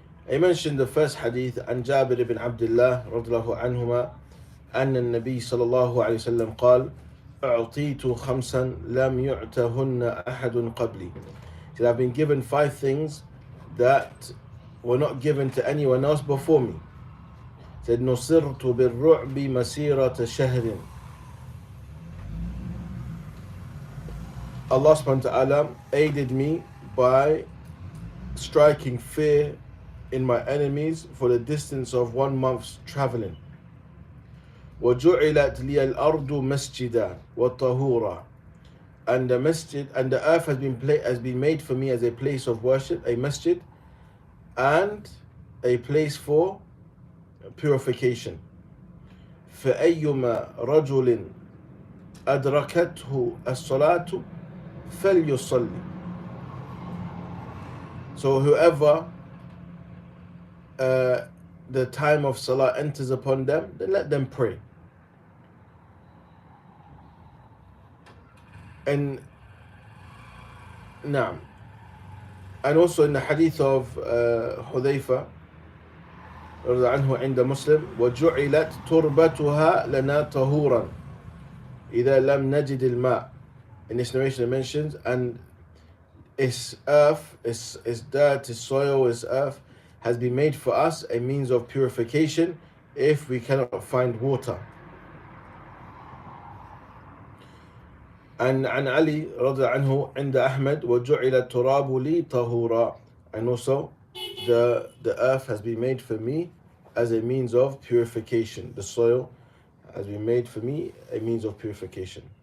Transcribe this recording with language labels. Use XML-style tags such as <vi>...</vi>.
<en>I mentioned the first hadith</en> <ar>عن جابر بن عبد الله رضي الله عنهما أن النبي صلى الله عليه وسلم قال أعطيت خمسا لم يعتهن أحد قبلي.</ar> <en>So I've been given 5 things that were not given to anyone else before me. Said</en> <ar>نصرت بالرعب مسيرة شهر.</ar> <en>Allah subhanahu wa ta'ala aided me by striking fear in my enemies for the distance of 1 month's traveling.</en> <ar>وَجُعِلَتْ لِيَ الْأَرْضُ مَسْجِدًا وَطَهُورًا.</ar> <en>And the masjid and the earth has been made for me as a place of worship, a masjid, and a place for purification.</en> <ar>فَأَيُّمَا رَجُلٍ أَدْرَكَتْهُ الصَّلَاةُ فَلْيُصَلِّ.</ar> <en>So whoever the time of salah enters upon them, then let them pray. And now, and also in the hadith of Hudhayfa</en> <ar>رضي عنه عند مسلم وجعلت تربتها لنا طهورا إذا لم نجد الماء.</ar> <en>In this narration it mentions, and its earth, its dirt, its soil, its earth has been made for us a means of purification if we cannot find water. And</en> <ar>عن علي رضي عنه عند أحمد وجعل التراب لي طهورا.</ar> <en>And also the earth has been made for me as a means of purification. The soil has been made for me a means of purification.</en>